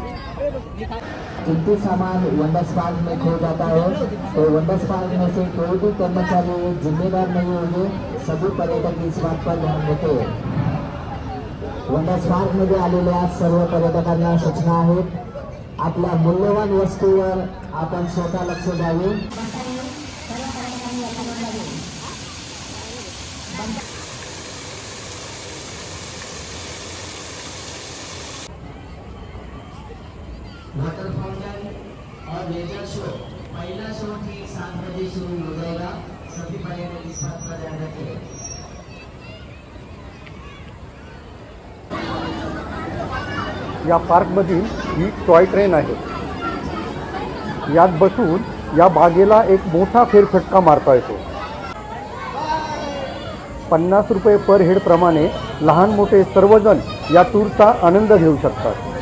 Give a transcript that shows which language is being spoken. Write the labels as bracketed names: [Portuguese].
[Hindi] कीमती सामान wonders park में खो जाता है तो वंडर्स पार्क में से कोई भी कर्मचारी जिम्मेदार नहीं होंगे. सभी पर्यटक इस बात पर ध्यान देते. [Marathi] वंडर्स पार्क मध्ये आलेल्या सर्व पर्यटकांना सूचना आहेत. आपल्या मूल्यवान वस्तूवर आपण स्वतः लक्ष द्यावे. [Hindi] वाटर फाउंटेन और लेजर शो, पहला शो ठीक 7 बजे शुरू हो जाएगा. सभी पर्यटक इस बात का ध्यान रखें. [Marathi] या पार्कमधील ही टॉय ट्रेन आहे. यात बसून या बागेला एक मोठा फेरफटका मारता येतो. 50 रुपये पर हेड प्रमाणे लहान मोठे सर्वजण या टूरचा आनंद घेऊ शकतात.